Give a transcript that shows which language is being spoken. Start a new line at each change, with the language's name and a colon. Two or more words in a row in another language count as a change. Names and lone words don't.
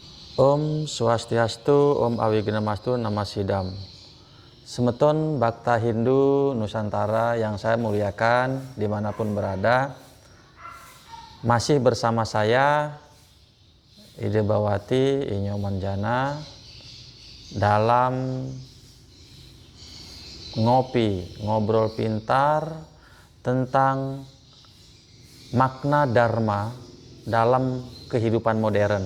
Sanskrit: Om Swastiastu, Om Awigedamastu, Nama Sidam.
Indonesian: Semeton Bhakta Hindu Nusantara yang saya muliakan dimanapun berada, masih bersama saya Ide Bawati Inyo Manjana dalam ngobrol pintar tentang makna Dharma dalam kehidupan modern.